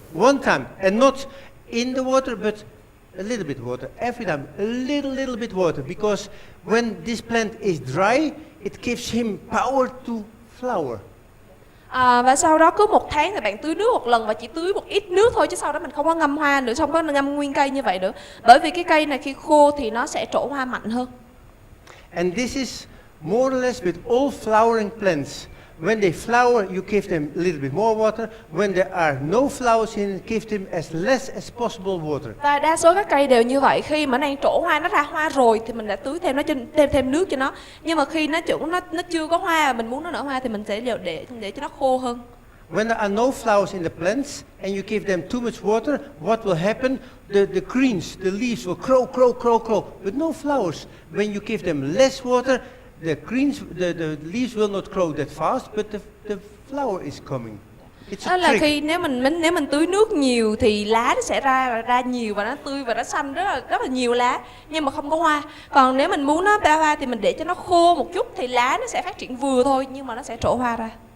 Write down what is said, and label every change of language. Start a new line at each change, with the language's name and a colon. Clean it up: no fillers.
English: One time, and not in the water, but a little bit water every time, a little bit water, because when this plant is dry, it gives him power to flower.
Vietnamese: Và sau đó cứ 1 tháng thì bạn tưới nước 1 lần và chỉ tưới một ít nước thôi, chứ sau đó mình không có ngâm hoa nữa, không có ngâm nguyên cây như vậy nữa. Bởi vì cái cây này khi khô thì nó sẽ trổ hoa mạnh hơn.
English: And this is more or less with all flowering plants. When they flower, you give them a little bit more water. When there are no flowers in it, give them as less as possible water.
Vietnamese: Và đa số các cây đều như vậy, khi mà nó đang trổ hoa, nó ra hoa rồi thì mình đã tưới thêm nó thêm nước cho nó. Nhưng mà khi nó chưa có hoa, mình muốn nó nở hoa thì mình sẽ để cho nó khô hơn.
English: When there are no flowers in the plants and you give them too much water, what will happen? The greens, the leaves will grow, but no flowers. When you give them less water, the leaves will not grow that fast, but the flower is coming. It's
Vietnamese: Đó
English: a
Vietnamese: là
English: trick.
Vietnamese: khi nếu mình tưới nước nhiều thì lá nó sẽ ra nhiều và nó tươi và nó xanh, rất là nhiều lá, nhưng mà không có hoa. Còn nếu mình muốn nó ra hoa thì mình để cho nó khô một chút thì lá nó sẽ phát triển vừa thôi, nhưng mà nó sẽ trổ hoa ra.